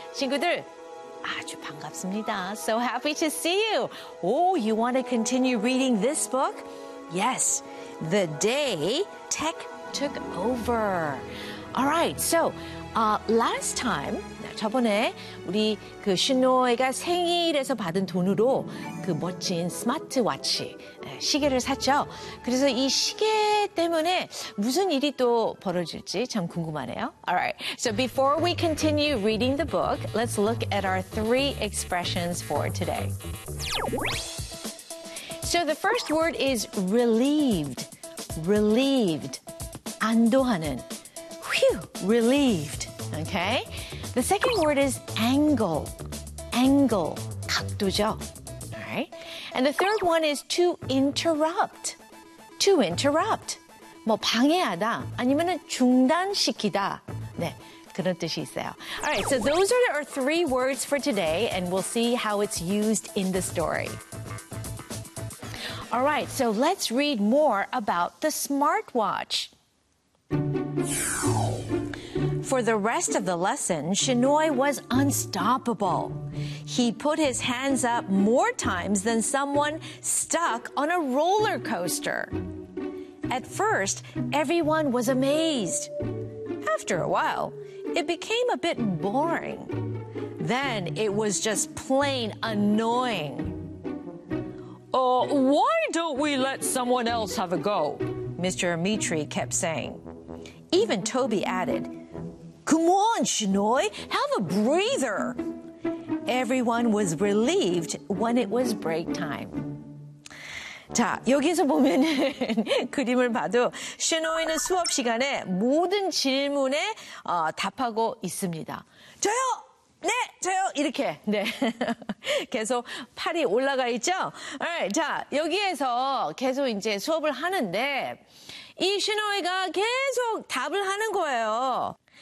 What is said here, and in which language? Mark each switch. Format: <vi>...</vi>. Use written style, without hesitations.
<ko>친구들, 아주 반갑습니다.</ko> <en>So happy to see you. Oh, you want to continue reading this book? Yes, The Day Tech Took Over. All right, so last time,</en> <ko>저번에 우리 그 신노이가 생일에서 받은 돈으로 그 멋진 스마트워치 시계를 샀죠. 그래서 이 시계 때문에 무슨 일이 또 벌어질지 참 궁금하네요.</ko> <en>All right. So before we continue reading the book, let's look at our three expressions for today. So the first word is relieved. Relieved.</en> <ko>안도하는.</ko> <en>Whew, relieved. Okay? The second word is angle. Angle.</en> <ko>각도죠.</ko> <en>And the third one is to interrupt. To interrupt.</en> <ko>뭐 방해하다 아니면은 중단시키다. 네. 그런 뜻이 있어요.</ko> <en>All right. So those are our three words for today and we'll see how it's used in the story. All right. So let's read more about the smartwatch. For the rest of the lesson, Shinoy was unstoppable. He put his hands up more times than someone stuck on a roller coaster. At first, everyone was amazed. After a while, it became a bit boring. Then it was just plain annoying. Why don't we let someone else have a go? Mr. Mitri kept saying. Even Toby added, Come on, Shinoy, have a breather. Everyone was relieved when it was break time.</en> <ko>자, 여기서 보면 그림을 봐도 Shinoy는 수업 시간에 모든 질문에 답하고 있습니다. 저요! 네, 저요! 이렇게. 네. 계속 팔이 올라가 있죠? Alright, 자, 여기에서 계속 이제 수업을 하는데 이 Shinoy가 계속 답을 하는 거예요.</ko>